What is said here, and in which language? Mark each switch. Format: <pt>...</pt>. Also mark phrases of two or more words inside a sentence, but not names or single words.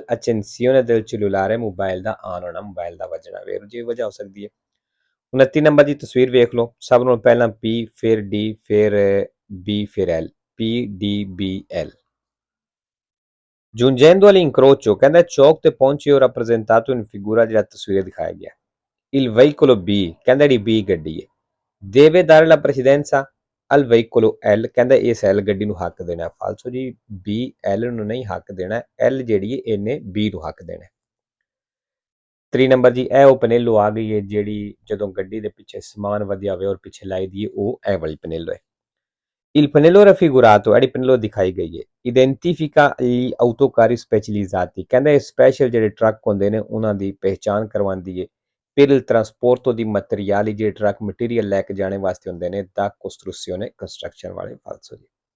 <it>accensione del cellulare</it> <pa>ਮੋਬਾਈਲ ਦਾ ਆਨ ਹੋਣਾ ਮੋਬਾਈਲ ਦਾ ਵੱਜਣਾ ਵੇਰੋ ਜੀ ਵਜ੍ਹਾ ਹੋ ਸਕਦੀ ਹੈ 29 ਨੰਬਰ ਦੀ ਤਸਵੀਰ ਵੇਖ ਲਓ ਸਭ ਨੂੰ ਪਹਿਲਾਂ P ਫਿਰ D ਫਿਰ B ਫਿਰ L PDBL</pa> <it>giungendo all'incrocio</it> <pa>ਕਹਿੰਦਾ ਚੌਕ ਤੇ ਪਹੁੰਚੇ ਹੋ</pa> <it>rappresentato in figura</it> <pa>ਜਿਹੜਾ ਤਸਵੀਰ ਦਿਖਾਇਆ ਗਿਆ</pa> <it>il veicolo B</it> <pa>ਕਹਿੰਦਾ ਜਿਹੜੀ B ਗੱਡੀ ਹੈ</pa> <it>deve dare la precedenza al veicolo L</it> <pa>ਕਹਿੰਦਾ ਇਸ L ਗੱਡੀ ਨੂੰ ਹੱਕ ਦੇਣਾ ਫਾਲਸੋ ਜੀ B L ਨੂੰ ਨਹੀਂ ਹੱਕ ਦੇਣਾ L ਜਿਹੜੀ ਹੈ ਇਹਨੇ B ਨੂੰ ਹੱਕ ਦੇਣਾ 3 ਨੰਬਰ ਜੀ ਇਹ ਉਹ ਪਨੇਲੋ ਆ ਗਈ ਹੈ ਜਿਹੜੀ ਜਦੋਂ ਗੱਡੀ ਦੇ ਪਿੱਛੇ ਸਮਾਨ ਵਧਿਆ ਹੋਵੇ ਔਰ ਪਿੱਛੇ ਲਾਈ ਦੀ ਹੈ ਉਹ ਇਹ ਵਾਲੀ ਪਨੇਲੋ ਹੈ</pa> <it>il pannello raffigurato</it> <pa>ਜਿਹੜੀ ਪਨੇਲੋ ਦਿਖਾਈ ਗਈ ਹੈ</pa> <it>identifica gli autocarri specializzati</it> <pa>ਕਹਿੰਦਾ ਇਹ ਸਪੈਸ਼ਲ ਜਿਹੜੇ ਟਰੱਕ ਹੁੰਦੇ ਨੇ ਉਹਨਾਂ ਦੀ ਪਹਿਚਾਣ ਕਰਵਾਉਂਦੀ ਹੈ</pa> <it>per il trasporto di materiali</it> <pa>ਜਿਹੜੇ ਟਰੱਕ ਮਟੀਰੀਅਲ ਲੈ ਕੇ ਜਾਣੇ ਵਾਸਤੇ ਹੁੰਦੇ ਨੇ</pa> <it>da costruzione</it> <pa>ਕੰਸਟਰਕਸ਼ਨ ਵਾਲੇ ਫਾਲਸੋ ਜੀ</pa>